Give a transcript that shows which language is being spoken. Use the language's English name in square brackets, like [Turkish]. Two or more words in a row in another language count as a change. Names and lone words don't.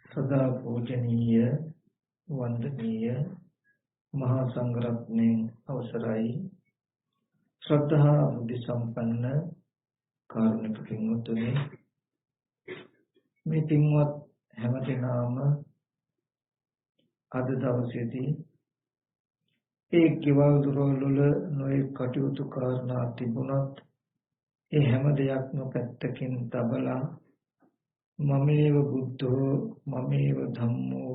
[Sinhala] සදා පූජනීය වන්දනීය මහාසංඝරත්නයෙනි අවසරයි ශ්‍රද්ධා බුද්ධි සම්පන්න කාරුණික පින්වතුනි මේ පින්වත් හැමදෙනාම අද දවසේදී ඒ කිවල් දොරවල නොයෙක් කටයුතු කරනා තිබුණත් ඒ හැම දෙයක්ම පැත්තකින් තබලා [Pali] මමේව බුද්ධෝ මමේව ධම්මෝ